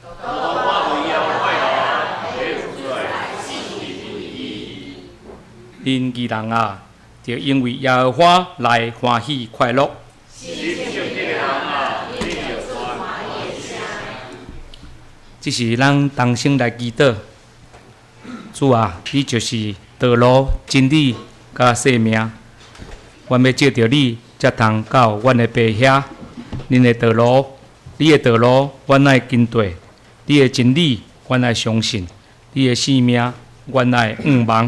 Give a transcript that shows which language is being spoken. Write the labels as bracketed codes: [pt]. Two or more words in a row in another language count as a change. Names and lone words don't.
[nan] 因义人啊，就因为耶和华来欢喜快乐。这是咱同心来祈祷。主啊，你就是道路、真理、甲生命。阮要借着你，才通到阮的爸遐。恁的道路，你的道路，阮爱跟对；你的真理，阮爱相信；你的生命，阮爱仰望。